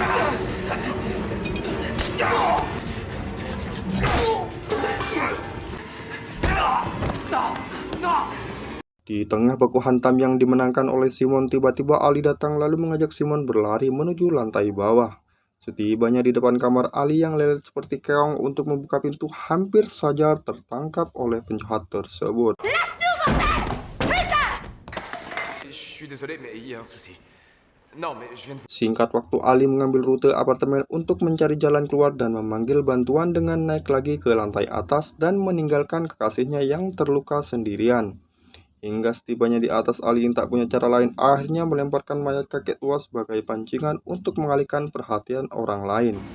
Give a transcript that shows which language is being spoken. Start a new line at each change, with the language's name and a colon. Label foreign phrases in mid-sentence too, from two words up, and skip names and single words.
Indonesian: Di tengah baku hantam yang dimenangkan oleh Simon, tiba-tiba Ali datang lalu mengajak Simon berlari menuju lantai bawah. Setibanya di depan kamar, Ali yang lelet seperti keong untuk membuka pintu hampir saja tertangkap oleh penjahat tersebut.
French: Je suis désolé, mais il y a un souci. Non, mais je viens de...
Indonesian: Singkat waktu, Ali mengambil rute apartemen untuk mencari jalan keluar dan memanggil bantuan dengan naik lagi ke lantai atas dan meninggalkan kekasihnya yang terluka sendirian. Hingga setibanya di atas, Ali yang tak punya cara lain akhirnya melemparkan mayat kakek tua sebagai pancingan untuk mengalihkan perhatian orang lain.